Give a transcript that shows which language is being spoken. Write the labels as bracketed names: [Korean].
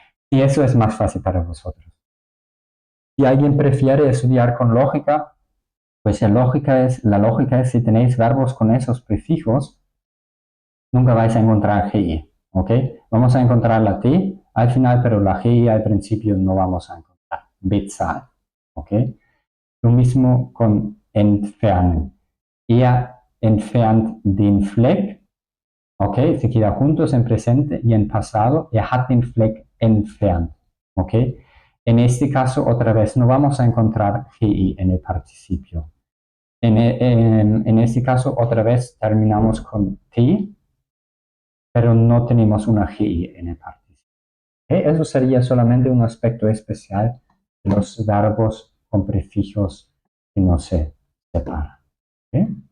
[Spanish] Y eso es más fácil para vosotros. Si alguien prefiere estudiar con lógica, pues la lógica es si tenéis verbos con esos prefijos, nunca vais a encontrar GI, ¿ok? Vamos a encontrar la T al final, pero la GI al principio no vamos a encontrar. Bezahlt, ¿ok? Lo mismo con entfernen. [German] Er entfernt den Fleck, ¿ok? [Spanish] Se queda juntos en presente y en pasado. [German] Er hat den Fleck entfernt, ¿ok? [Spanish] En este caso, otra vez, no vamos a encontrar GI en el participio. En este caso, otra vez, terminamos con T, pero no tenemos una GI en el participio. ¿Okay? Eso sería solamente un aspecto especial de los verbos con prefijos que no se separan. ¿Okay?